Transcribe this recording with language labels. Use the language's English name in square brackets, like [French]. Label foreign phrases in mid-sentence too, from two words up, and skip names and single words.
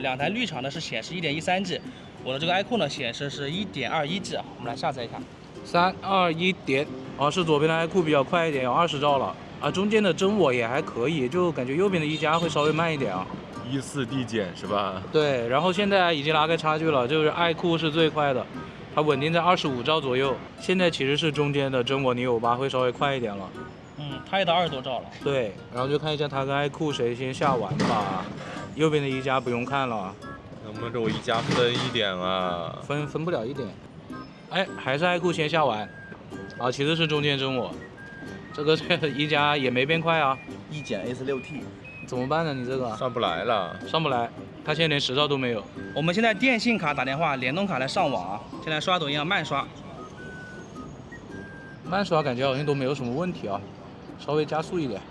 [Chinese] 兩台綠廠的是顯示 1.13G， 我的這個愛酷呢顯示是 1.21G 啊。我們來下載一下。 3、2、1點。哦，是左邊的愛酷比較快一點，有20兆了。啊，中間的真我也還可以，就感覺右邊的一加會稍微慢一點啊。 14遞減是吧？對，然後現在已經拉開差距了，就是愛酷是最快的。它穩定在25兆左右，現在其實是中間的真我Neo 8會稍微快一點了。它也到20多兆了。對，然後就看一下它跟愛酷誰先下完吧。右邊的一加不用看了。能不能給我一加分一點啊？分不了一點。哎，還是愛酷先下完。啊，其實是中間真我。這個一加也沒變快啊。一減 A46T。怎麼辦呢？你這個上不來了。上不來，它現在連10兆都沒有。我們現在電信卡打電話，聯通卡來上網啊。現在刷抖音啊，慢刷。慢刷感覺好像都沒有什麼問題啊，稍微加速一點。